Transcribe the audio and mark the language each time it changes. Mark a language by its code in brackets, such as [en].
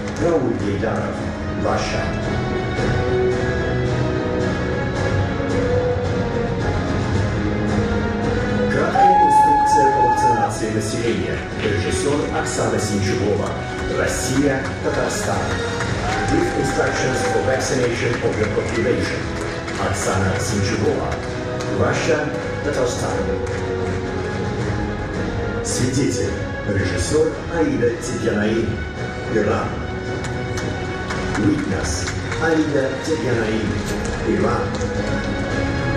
[en] Рауль Гейдаров, Russia. [ru] Краткая инструкция по вакцинации населения. Режиссер Оксана Синчугова, Россия, Татарстан. [en] Brief instructions for vaccination of your population. Оксана Синчугова, Russia, Татарстан. [ru] Свидетель. Режиссер Аида Тибьянаим, Иран. [en] Witness. Аида Тибьянаим, Иран.